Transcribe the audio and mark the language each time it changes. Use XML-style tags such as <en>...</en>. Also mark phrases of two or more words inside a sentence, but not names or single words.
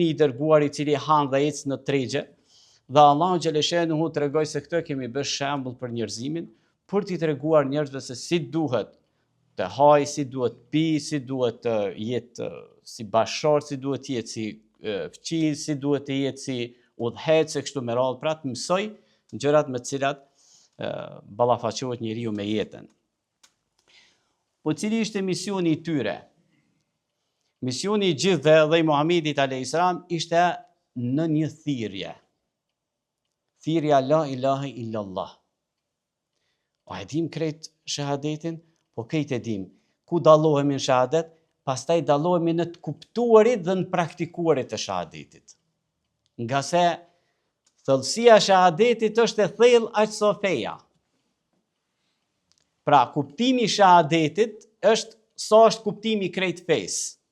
<sq>i dërguar i cili han dhe ecë në tregje, dhe Allahu xhaleshenuhu tregoi se këtë kemi bërë shembull për njerëzimin, për t'i treguar njerëzve se si duhet të haj, si duhet pi, si duhet të jetë si bashkëshort, si duhet të jetë si fëqij, si duhet të jetë si udhëhec, kështu me radhë, pra të mësoj gjërat me të cilat ballafaqohet njeriu me jetën. Po cili ishte misioni i tyre? Misioni i gjithë dhe i Muhamedit</sq> <ar>عليه السلام</ar> <sq>ishte në një thirrje. Thirrja</sq> <ar>لا إله إلا الله.</ar> <sq>A e dim krejt shahadetin? Po krejt e dim. Ku dallohemi në shahadet? Pastaj dallohemi në të kuptuarit dhe në praktikuarit të shahadetit. Nga se thellësia e shahadetit është e thellë aq sa feja. Pra, kuptimi i shahadetit është sa është kuptimi i krejt fesë.</sq>